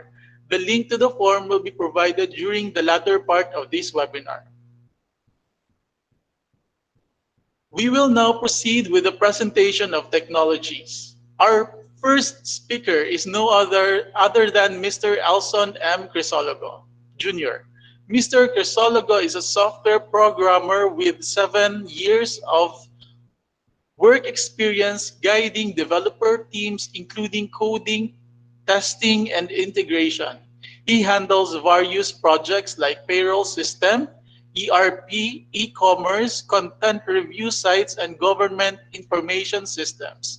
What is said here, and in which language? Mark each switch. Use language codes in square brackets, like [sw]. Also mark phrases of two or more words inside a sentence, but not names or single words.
[en] The link to the form will be provided during the latter part of this webinar. We will now proceed with the presentation of technologies. Our first speaker is no other than Mr. Elson M. Crisologo, Jr. Mr. Crisologo is a software programmer with 7 years of work experience guiding developer teams, including coding, testing, and integration. He handles various projects like payroll system, ERP, e-commerce, content review sites, and government information systems.